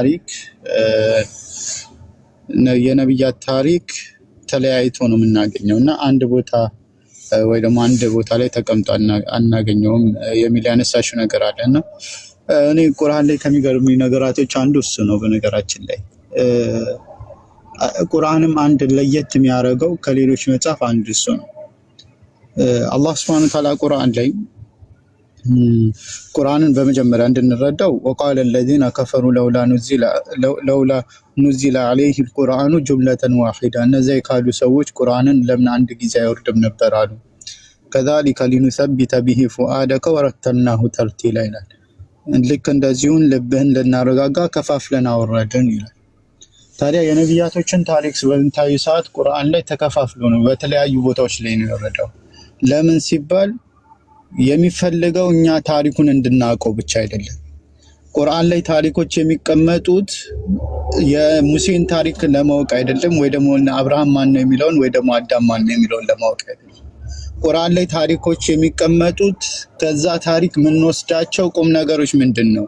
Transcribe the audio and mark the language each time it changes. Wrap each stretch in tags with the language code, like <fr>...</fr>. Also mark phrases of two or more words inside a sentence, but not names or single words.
<am>ታሪክ ተለያይቶ ነው የምናገኘው እና አንድ ቦታ ወይ ደግሞ አንድ ቦታ ላይ ተቀምጦ አናገኘውም የሚል ያነሳሽው ነገር አለና እኔ ቁርአን ላይ ከሚገርሙኝ ነገራቶች አንዱ እሱ ነው። በነገራችን ላይ ቁርአንም አንድ ለየት የሚያደርገው ከሌሎች መጽሐፍ አንዱ እሱ ነው። አላህ</am> <ar>سبحانه وتعالى</ar> <am>ቁርአን ላይ ቁርአንን በመጀመሪያ እንድንረዳው</am> <ar>وقال الذين كفروا لولا نزل عليه القرآن جملة</ar> <am>واحدة እነዚህ ካሉ ሰዎች ቁርአንን ለምን አንድ ጊዜ አይወርድም ነበር አሉ።</am> <ar>كذلك لنثبت به فؤادك ورتلناه ترتيلا</ar> <am>ይላል። ልክ እንደዚሁን ልብህን ልናረጋጋ ከፋፍለን አወረድን ይላል። ታዲያ የነብያቶችን ታሪክ በምታዩ ሰዓት ቁርአን ላይ ተከፋፍሎ ነው በተለያዩ ቦታዎች ላይ ነው የወረደው። ለምን ሲባል የሚፈልገው እኛ ታሪኩን እንድናውቀው ብቻ አይደለም። ቁርአን ላይ ታሪኮች የሚቀመጡት የሙሴን ታሪክ ለማወቅ አይደለም፣ ወይ ደግሞ አብርሃም ማን ነው የሚለውን ወይ ደግሞ አዳም ማን ነው የሚለውን ለማወቅ አይደለም። ቁርአን ላይ ታሪኮች የሚቀመጡት ከዛ ታሪክ የምንወስዳቸው ቁም ነገሮች ምንድነው?</am>